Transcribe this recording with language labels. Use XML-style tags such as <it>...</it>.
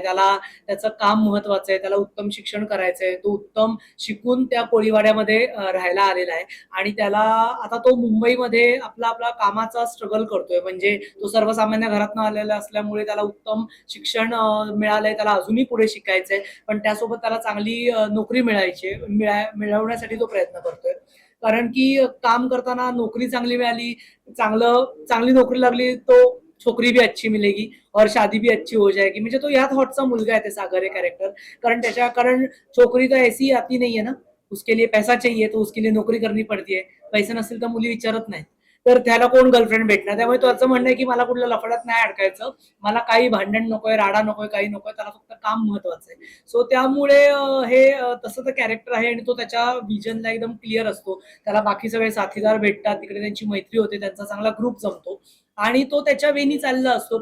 <mr>त्याला त्याचं काम महत्वाचं आहे, त्याला उत्तम शिक्षण करायचं आहे, तो उत्तम शिकून त्या कोळीवाड्यामध्ये राहायला आलेला आहे आणि त्याला आता तो मुंबईमध्ये आपला कामाचा स्ट्रगल करतोय. म्हणजे तो सर्वसामान्य घरातनं आलेला असल्यामुळे त्याला उत्तम शिक्षण मिळालंय, त्याला अजूनही पुढे शिकायचंय, पण त्यासोबत त्याला चांगली नोकरी मिळवण्यासाठी तो प्रयत्न करतोय. कारण की काम करताना नोकरी चांगली मिळाली, चांगली नोकरी लागली</mr> <hi>तो छोकरी भी अच्छी मिलेगी और शादी भी अच्छी हो जाएगी.</hi> <mr>म्हणजे तो या थॉटचा मुलगा आहे ते सागर हे कॅरेक्टर.</mr> <hi>कारण छोकरी तो ऐसी आती नहीं है ना, उसके लिए पैसा चाहिए तो उसके लिए नोकरी करनी पड़ती है.</hi> <mr>पैसे नसतील तर मुली विचारत नाहीत. तर त्याला कोण गर्लफ्रेंड भेटणार. त्यामुळे त्याचं म्हणणं आहे की मला कुठल्या लफड्यात नाही अडकायचं, मला काही भांडण नकोय, राडा नकोय, काही नकोय, त्याला फक्त काम महत्वाचं आहे. सो त्यामुळे तसं तर कॅरेक्टर आहे आणि तो त्याच्या विजनला एकदम क्लिअर असतो. त्याला बाकी सगळे साथीदार भेटतात, तिकडे त्यांची मैत्री होते, त्यांचा चांगला ग्रुप जमतो आणि तो त्याच्या वेनी चालला असतो.</mr>